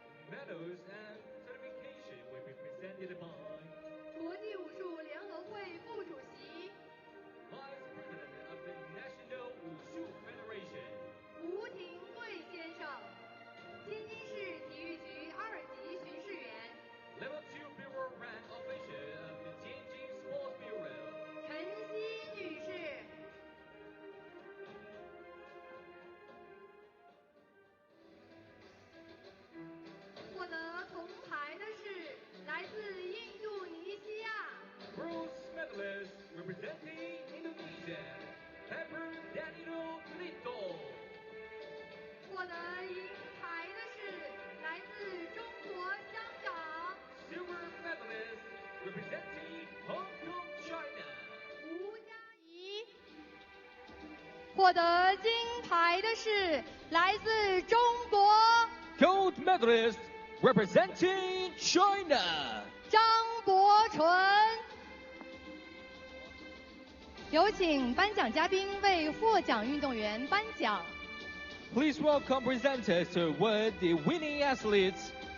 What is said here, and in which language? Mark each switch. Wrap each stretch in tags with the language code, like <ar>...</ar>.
<en>Medals and certification will be presented by</en> <zh>国际武术联合会副主席</zh> <en>Vice President of the National Wushu Federation</en> <zh>吴廷贵先生，天津市体育局2级巡视员</zh> <en>Level 2 Bureau Rank Officer of the Tianjin Sports Bureau</en> <zh>陈曦女士。获得铜牌的是来自印度尼西亚</zh> <en>Bronze medalist representing Indonesia Pepper Danilo Lito</en> <zh>获得银牌的是来自中国香港</zh> <en>Silver medalist representing Hong Kong China</en> <zh>吴佳怡。获得金牌的是来自中国</zh> <en>Gold medalist representing China</en> <zh>张博纯。有请颁奖嘉宾为获奖运动员颁奖。</zh> <en>Please welcome presenters to award the winning athletes.</en>